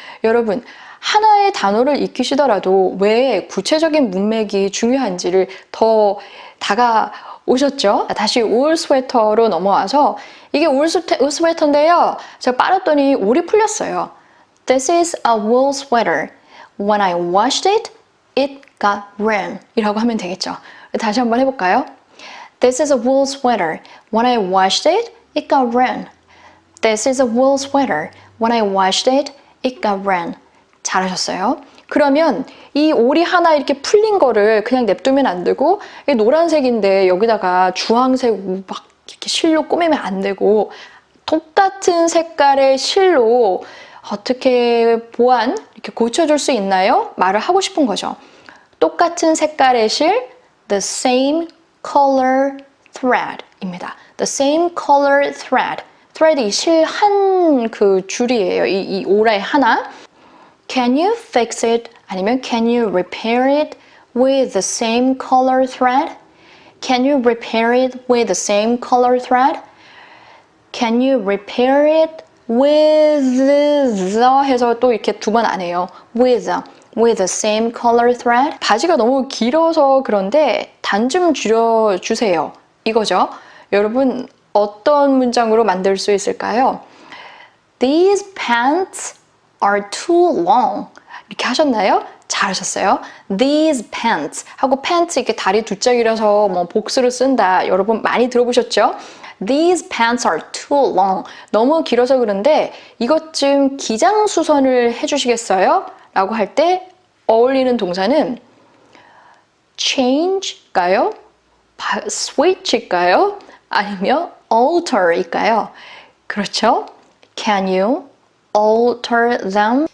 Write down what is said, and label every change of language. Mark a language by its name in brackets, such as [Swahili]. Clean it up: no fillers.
[Korean] 여러분 하나의 단어를 익히시더라도 왜 구체적인 문맥이 중요한지를 더 다가오셨죠? 다시 울 스웨터로 넘어와서 이게 울 스웨터인데요. 제가 빨았더니 올이 풀렸어요. [English] This is a wool sweater. When I washed it, it got ran. [Korean] 이라고 하면 되겠죠. 다시 한번 해볼까요? [English] This is a wool sweater. When I washed it, it got ran. This is a wool sweater. When I washed it, it got ran. [Korean] 잘하셨어요. 그러면 이 올이 하나 이렇게 풀린 거를 그냥 냅두면 안 되고 노란색인데 여기다가 주황색 막 이렇게 실로 꾸미면 안 되고 똑같은 색깔의 실로 어떻게 이렇게 고쳐줄 수 있나요? 말을 하고 싶은 거죠. 똑같은 색깔의 실 [English] the same color thread [Korean] 입니다. [English] the same color thread thread [Korean] 이 실 한 그 줄이에요. 이 올의 하나 [English] Can you fix it? 아니면 Can you repair it with the same color thread? Can you repair it with the same color thread? Can you repair it with the [Korean] 해서 또 이렇게 두 번 안 해요. [English] with the same color thread? [Korean] 바지가 너무 길어서 그런데 단 좀 줄여주세요. 이거죠. 여러분 어떤 문장으로 만들 수 있을까요? [English] These pants are too long. [Korean] 이렇게 하셨나요? 잘하셨어요. These pants 하고 pants 이렇게 다리 두 짝이라서 뭐 복수를 쓴다. 여러분 많이 들어보셨죠? [English] These pants are too long. [Korean] 너무 길어서 그런데 이것 좀 기장수선을 해주시겠어요? 라고 할 때 어울리는 동사는 change일까요? switch일까요? 아니면 alter일까요? 그렇죠? [English] Can you alter them?